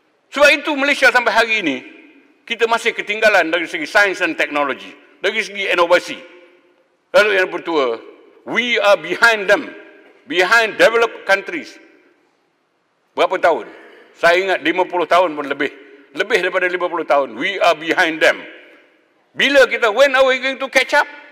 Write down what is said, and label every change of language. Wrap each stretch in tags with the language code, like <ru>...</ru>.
<ms>Sebab itu Malaysia sampai hari ini, kita masih ketinggalan dari segi sains dan teknologi. Dari segi inovasi. Lalu yang bertua,</ms> <en>we are behind them. Behind developed countries.</en> <ms>Berapa tahun? Saya ingat 50 tahun pun lebih. Lebih daripada 50 tahun.</ms> <en>We are behind them.</en> <ms>Bila kita,</ms> <en>when are we going to catch up?</en>